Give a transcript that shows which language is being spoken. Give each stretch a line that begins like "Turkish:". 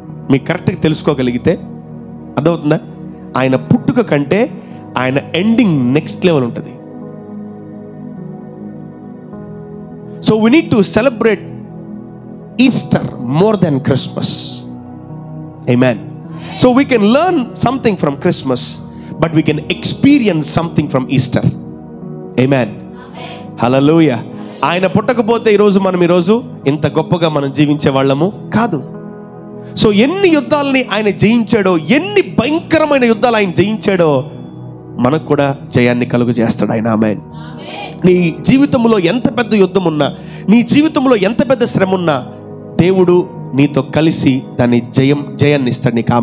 Telugu: మీకు కరెక్ట్గా తెలుసుకోగలిగితే అర్థమవుతుందా? ఆయన పుట్టుక కంటే ఆయన ఎండింగ్ నెక్స్ట్ లెవెల్ ఉంటుంది.
English: So we need to celebrate Easter more than Christmas. Amen. So we can learn something from Christmas, but we can experience something from Easter. Amen. Hallelujah.
Telugu: ఆయన పుట్టకపోతే ఈరోజు ఇంత గొప్పగా మనం జీవించే వాళ్ళము కాదు. సో ఎన్ని యుద్ధాలని ఆయన జయించాడో, ఎన్ని భయంకరమైన యుద్ధాలు ఆయన జయించాడో మనకు కూడా జయాన్ని కలుగు చేస్తాడు ఆయన. ఆమేన్. నీ జీవితంలో ఎంత పెద్ద యుద్ధం ఉన్నా, నీ జీవితంలో ఎంత పెద్ద శ్రమ ఉన్నా, దేవుడు నీతో కలిసి దాన్ని జయాన్ని ఇస్తాడు నీకు.